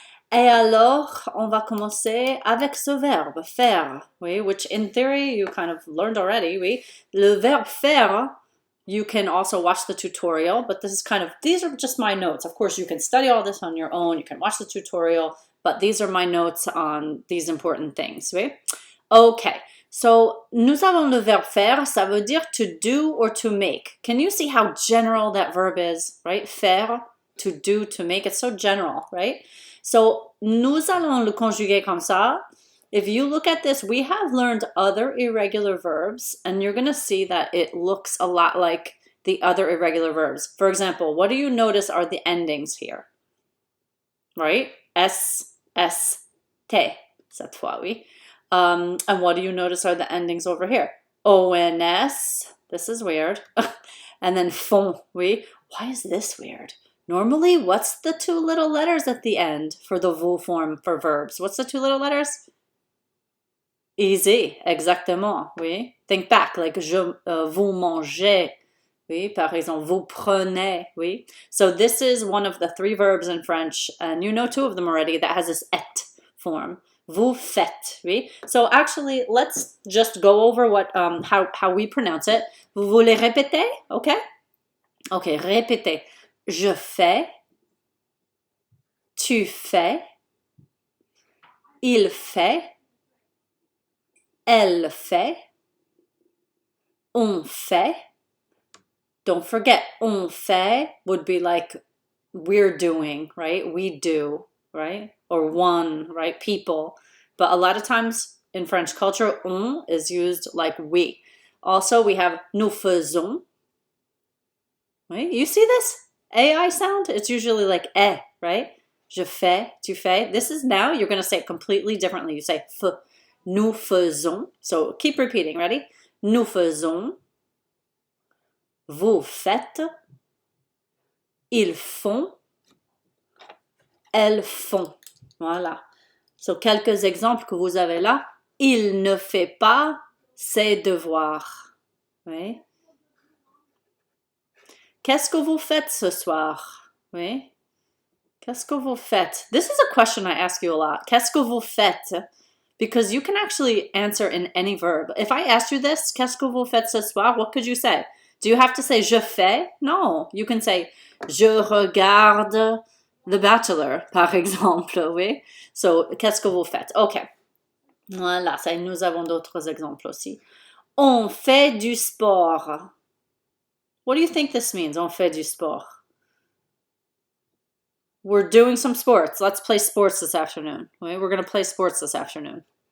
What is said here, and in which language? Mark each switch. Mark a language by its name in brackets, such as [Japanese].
[French] Et alors, on va commencer avec ce verbe, faire, oui, [English] which in theory you kind of learned already, [French] oui. [English] Le verbe faire, you can also watch the tutorial, but these are just my notes. Of course, you can study all this on your own, you can watch the tutorial, but these are my notes on these important things, oui? [French] Okay, so nous avons le verbe faire, ça veut dire [English] to do or to make. Can you see how general that verb is, right? Faire, to do, to make, it's so general, right? [French] So, nous allons le conjuguer comme ça. [English] If you look at this, we have learned other irregular verbs, and you're going to see that it looks a lot like the other irregular verbs. For example, what do you notice are the endings here? Right? S, S, T, [French] cette fois, oui. [English] And what do you notice are the endings over here? ONS, this is weird. And then font, oui. Why is this weird? Normally, what's the two little letters at the end for the vous form for verbs? What's the two little letters? Easy, [French] exactement, oui. [English] Think back, like [French] vous mangez, [English] oui. [French] Par exemple, vous prenez, oui. [English] So this is one of the three verbs in French, and you know two of them already, that has this et form. [French] Vous faites, oui. [English] So actually, let's just go over how we pronounce it. [French] Vous voulez répéter, okay? Okay, répétez. Je fais, tu fais, il fait, elle fait, on fait. [English] Don't forget, on fait would be like we're doing, right? We do, right? Or one, right? People. But a lot of times in French culture, on is used like we. Also, we have [French] nous faisons. [English] Right? You see this AI sound? It's usually like eh, right? [French] Je fais, tu fais. [English] This is now, you're going to say it completely differently. You say f. [French] Nous faisons. [English] So keep repeating. Ready? [French] Nous faisons. Vous faites. Ils font. Elles font. Voilà. So quelques exemples que vous avez là. Il ne fait pas ses devoirs. Oui. Qu'est-ce que vous faites ce soir? Oui. Qu'est-ce que vous faites? [English] This is a question I ask you a lot. [French] Qu'est-ce que vous faites? [English] Because you can actually answer in any verb. If I asked you this, [French] qu'est-ce que vous faites ce soir? [English] What could you say? Do you have to say [French] je fais? [English] No. You can say [French] je regarde [English] The Bachelor, [French] par exemple. [English] Oui. [French] So, qu'est-ce que vous faites? OK. Voilà, ça, nous avons d'autres exemples aussi. On fait du sport. [English] What do you think this means? On fait du sport. We're doing some sports. Let's play sports this afternoon. Oui? We're going to play sports this afternoon.